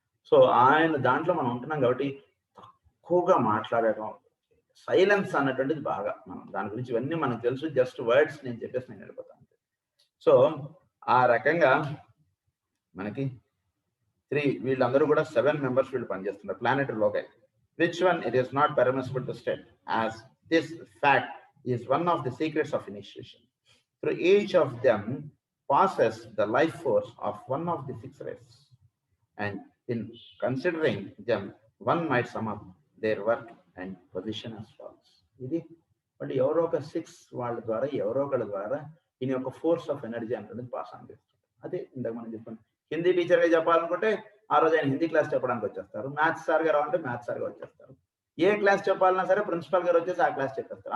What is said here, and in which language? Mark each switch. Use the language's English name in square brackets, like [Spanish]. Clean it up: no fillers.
[Telugu] So ఆయన దాంట్లో మనం ఉంటున్నాం కాబట్టి తక్కువగా మాట్లాడటం, సైలెన్స్ అన్నటువంటిది బాగా మనం దాని గురించి ఇవన్నీ మనకు తెలుసు, జస్ట్ వర్డ్స్ నేను చెప్పేసి నేను వెళ్ళిపోతాను. సో ఆ రకంగా మనకి 3 వీళ్ళందరూ కూడా 7 మెంబర్స్ వీళ్ళు పనిచేస్తున్నారు ప్లానెటరీ లోకి. [English] Which one it is not permissible to state, as this fact is one of the secrets of initiation. Through each of them passes the life force of one of the 6 rays, and in considering them, one might sum up their work and position as follows. [Telugu] ఇది అంటే ఎవరో ఒక 6 వాళ్ళ ద్వారా ఎవరో ఒకళ్ళ ద్వారా దీని యొక్క ఫోర్స్ ఆఫ్ ఎనర్జీ అనేది పాస్ ఆన్ చేస్తారు. అదే ఇందాక మనం చెప్పాను, హిందీ టీచర్గా చెప్పాలనుకుంటే ఆ రోజు ఆయన హిందీ క్లాస్ చెప్పడానికి వచ్చేస్తారు, మ్యాథ్స్ సార్ గారు అంటే మ్యాథ్స్ సార్ గారు వచ్చేస్తారు, ఏ క్లాస్ చెప్పాలన్నా సరే ప్రిన్సిపాల్ గారు వచ్చేసి ఆ క్లాస్ చెప్పేస్తారు.